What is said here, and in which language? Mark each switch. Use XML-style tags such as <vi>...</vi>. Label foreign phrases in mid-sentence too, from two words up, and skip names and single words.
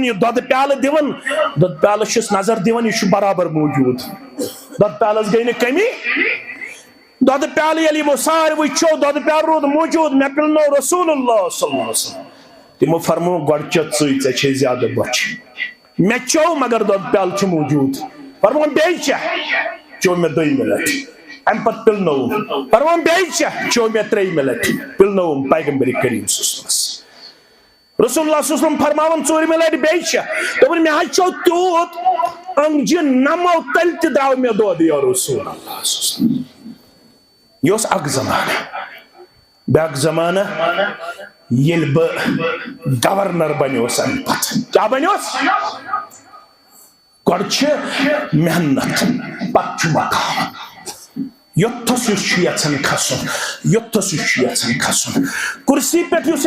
<ks>یہِ دۄدٕ پیالہٕ دِوان دۄدٕ پیالس چھُس نظر دِوان یہِ چھُ برابر موجوٗد دۄدٕ پیالس گٔے نہٕ کمی دۄدٕ پیالہٕ ییٚلہِ یِمو ساروٕے چیوٚو دۄدٕ پیالہٕ روٗد موجوٗد مےٚ پِلنوو</ks> <ar>رسول اللہ صلی اللہ علیہ وسلم</ar> <ks>تِمو فرموو گۄڈٕ چےٚ ژٕے ژےٚ چھے زیادٕ بۄچھِ مےٚ چیوٚو مگر دۄدٕ پیالہٕ چھُ موجوٗد فرمووُن بیٚیہِ چےٚ چیوٚو مےٚ 2مہِ لٹہِ امہِ پتہٕ پِلنووُم فرمووُم بیٚیہِ چےٚ چیوٚو مےٚ 3مہِ لٹہِ پِلنووُم پیغمبرِ کریم</ks> <ar>صلی اللہ علیہ وسلم رسول اللہ صلی اللہ علیہ وسلم</ar> <ks>فرماوان 4مہِ لٹہِ بیٚیہِ چےٚ دوٚپُن مےٚ حظ چیوٚو تیوٗت أنگجہِ نمو تیٚلہِ تہِ درٛاو مےٚ دۄد</ks> <ar>یا رسول اللہ صلی اللہ علیہ وسلم</ar> <ks>یہِ اوس اکھ زمانہٕ بیٛاکھ زمانہٕ ییٚلہِ بہٕ گورنر بنیوس امہِ پتہٕ کیٛاہ بنیوس گۄڈٕ چھِ محنت پتہٕ چھُ مقام یوٚتھس یُس چھُ یژھان کھسُن یوٚتھس یُس چھُ یژھان کھسُن کُرسی پٮ۪ٹھ یُس</ks>